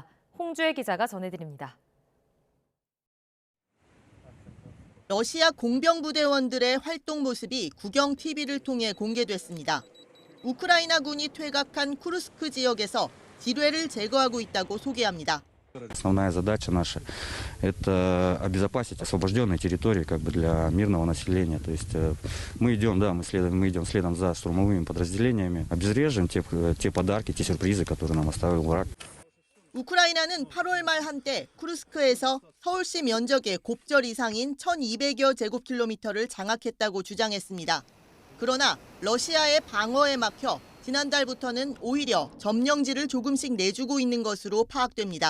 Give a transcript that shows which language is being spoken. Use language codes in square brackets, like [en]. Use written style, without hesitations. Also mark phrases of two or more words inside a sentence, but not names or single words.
[ko] 홍주혜 기자가 전해드립니다. 러시아 공병부대원들의 활동 모습이 국영 TV를 통해 공개됐습니다. 우크라이나군이 퇴각한 쿠르스크 지역에서 지뢰를 제거하고 있다고 소개합니다. [ru] Основная задача наша – это обезопасить освобожденные территории для мирного населения. То есть мы идем следом за штурмовыми подразделениями, обезвреживаем те подарки, те сюрпризы, которые нам оставил враг. [ko] 우크라이나는 8월 말 한때 쿠르스크에서 서울시 면적의 곱절 이상인 1,200여 제곱킬로미터를 장악했다고 주장했습니다. 그러나 러시아의 방어에 막혀 지난달부터는 오히려 점령지를 조금씩 내주고 있는 것으로 파악됩니다.